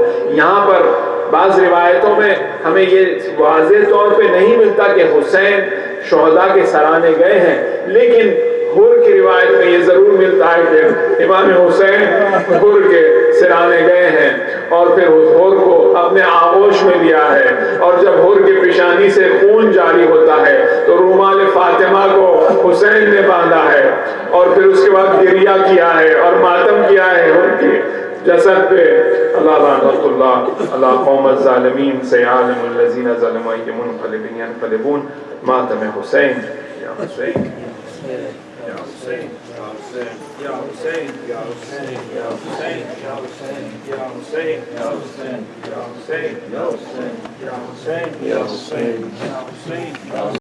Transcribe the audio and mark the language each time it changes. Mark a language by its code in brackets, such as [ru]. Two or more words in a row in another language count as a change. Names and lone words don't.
[ur] یہاں پر بعض روایتوں میں ہمیں یہ واضح طور پہ نہیں ملتا کہ حسین شہداء کے سرانے گئے ہیں، لیکن حر کی روایت میں یہ ضرور ملتا ہے کہ امام حسین حر کے سرانے گئے ہیں اور پھر حر کو اپنے آغوش میں لیا ہے، اور جب حر کی پیشانی سے خون جاری ہوتا ہے تو رومال فاطمہ کو حسین نے باندھا ہے، اور پھر اس کے بعد گریہ کیا ہے اور ماتم کیا ہے حر کی جسد پہ [ar] اللہ لعنت اللہ اللہ قوم الظالمین سیعلم الذین ظلموا ای منقلبین ینقلبون [ur] ماتم حسین یا حسین یا حسین یا حسین یا حسین یا حسین یا حسین یا حسین یا حسین یا حسین یا حسین یا حسین یا حسین یا حسین یا حسین